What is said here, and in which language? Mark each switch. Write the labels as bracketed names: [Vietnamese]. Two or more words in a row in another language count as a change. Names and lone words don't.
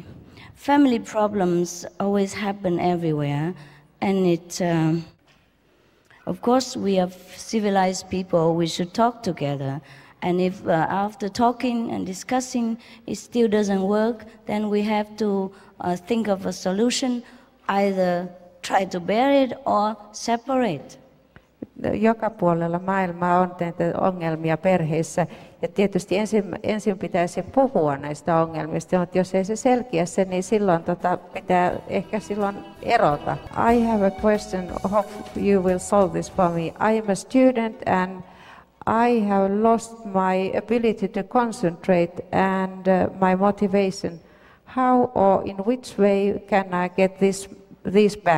[English] Family problems always happen everywhere, and of course, we are civilized people, we should talk together. And if after talking and discussing it still doesn't work, then we have to think of a solution, either try to bear it or separate. [Finnish] Joka puolella maailmaa on näitä ongelmia perheissä ja tietysti ensin pitäisi puhua näistä ongelmista, mutta jos ei se selkiä se, niin silloin pitää ehkä silloin erota. [English] I have a question, hope you will solve this for me. I am a student and I have lost my ability to concentrate and my motivation. How or in which way can I get these back?